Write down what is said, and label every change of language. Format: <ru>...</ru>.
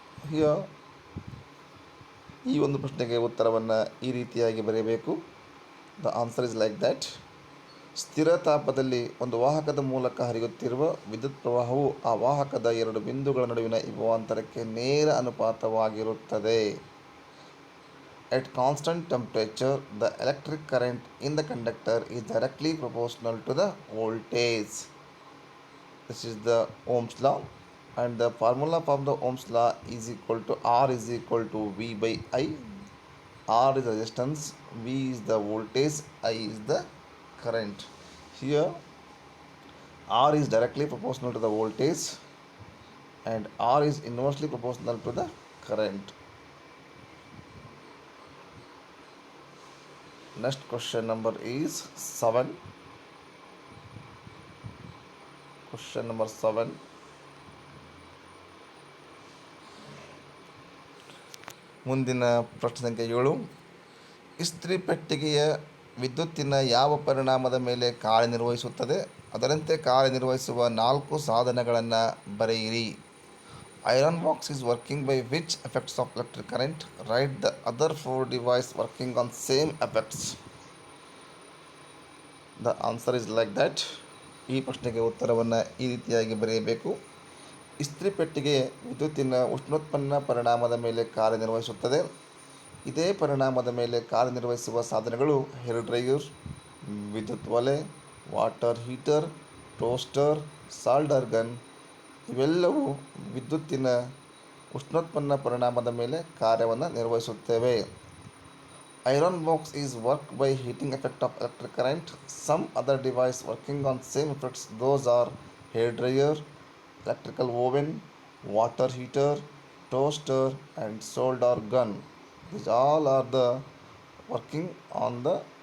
<kn>Here ಈ ಒಂದು ಪ್ರಶ್ನೆಗೆ ಉತ್ತರವನ್ನು ಈ ರೀತಿಯಾಗಿ ಬರೆಯಬೇಕು.</kn> <en>The answer is like that.</en> <kn>ಸ್ಥಿರ ತಾಪದಲ್ಲಿ ಒಂದು ವಾಹಕದ ಮೂಲಕ ಹರಿಯುತ್ತಿರುವ ವಿದ್ಯುತ್ ಪ್ರವಾಹವು ಆ ವಾಹಕದ 2 ಬಿಂದುಗಳ ನಡುವಿನ ವಿಭವಾಂತರಕ್ಕೆ ನೇರ ಅನುಪಾತವಾಗಿರುತ್ತದೆ.</kn> <en>At constant temperature, the electric current in the conductor is directly proportional to the voltage. This is the Ohm's law, and the formula for the Ohm's law is equal to R is equal to V by I. R is the resistance, V is the voltage, I is the current. Here R is directly proportional to the voltage and R is inversely proportional to the current. Next question number is 7. Question number 7.</en> <kn>ಮುಂದಿನ ಪ್ರಶ್ನೆ ಸಂಖ್ಯೆ 7. ಇಸ್ತ್ರಿ ಪೆಟ್ಟಿಗೆಯ ವಿದ್ಯುತ್ತಿನ ಯಾವ ಪರಿಣಾಮದ ಮೇಲೆ ಕಾರ್ಯನಿರ್ವಹಿಸುತ್ತದೆ? ಅದರಂತೆ ಕಾರ್ಯನಿರ್ವಹಿಸುವ 4 ಸಾಧನಗಳನ್ನು ಬರೆಯಿರಿ.</kn> <en>Iron box is working by which effects of electric current? Write the other 4 devices working on same effects. The answer is like that.</en> <kn>ಈ ಪ್ರಶ್ನೆಗೆ ಉತ್ತರವನ್ನು ಈ ರೀತಿಯಾಗಿ ಬರೆಯಬೇಕು. ಇಸ್ತ್ರಿ ಪೆಟ್ಟಿಗೆ ವಿದ್ಯುತ್ತಿನ ಉಷ್ಣೋತ್ಪನ್ನ ಪರಿಣಾಮದ ಮೇಲೆ ಕಾರ್ಯನಿರ್ವಹಿಸುತ್ತದೆ. ಇದೇ ಪರಿಣಾಮದ ಮೇಲೆ ಕಾರ್ಯನಿರ್ವಹಿಸುವ ಸಾಧನಗಳು ಹೇರ್ ಡ್ರೈಯರ್, ವಿದ್ಯುತ್ ಒಲೆ, water heater, toaster, solder gun. ಇವೆಲ್ಲವೂ ವಿದ್ಯುತ್ತಿನ ಉಷ್ಣೋತ್ಪನ್ನ ಪರಿಣಾಮದ ಮೇಲೆ ಕಾರ್ಯವನ್ನು ನಿರ್ವಹಿಸುತ್ತವೆ.</kn> <en>Iron box is work by heating effect of electric current. Some other device working on same effects those are hair dryer, electrical oven, water heater, toaster and solder gun. These all are the working on the</en>